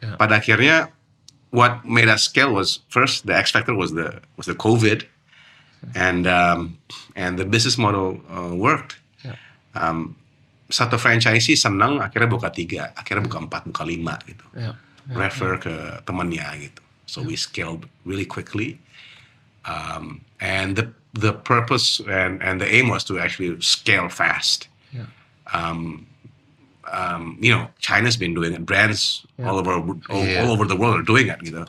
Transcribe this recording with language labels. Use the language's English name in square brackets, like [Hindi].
[Indonesian] Pada akhirnya [English] what made us scale was first the X factor was the COVID, and the business model worked. [Indonesian] Satu franchisee senang akhirnya buka 3, akhirnya buka 4, buka 5 gitu. Refer ke temannya gitu. [English] So we scaled really quickly, and the purpose and the aim was to actually scale fast. China's been doing it. Brands all over the world are doing it. Gitu.